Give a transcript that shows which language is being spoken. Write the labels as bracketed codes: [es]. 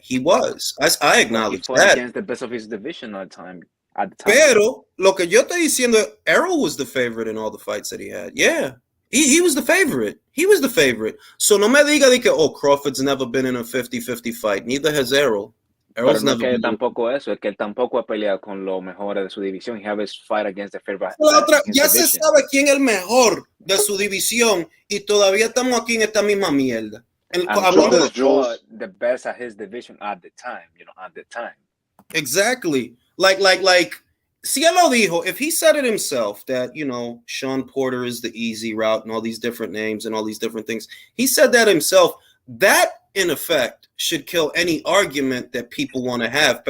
[en] He was. I acknowledge that. Against the best of his division at the time. [es] Pero lo que yo estoy diciendo, [en] Errol was the favorite in all the fights that he had. Yeah. He was the favorite. He was the favorite. So [es] no me diga de que, [en] Crawford's never been in a 50-50 fight. Neither has Errol. Errol's never been. [es] Tampoco eso, es que él tampoco ha peleado con los mejores de su división. [en] He has fight against the favorite. [es] Ya se sabe quién es el mejor de su división y todavía estamos aquí en esta misma mierda. [en] The best at his division at the time, at the time. Exactly. Like, [es] Cielo dijo, [en] if he said it himself that, Sean Porter is the easy route and all these different names and all these different things, he said that himself, that in effect should kill any argument that people want to have.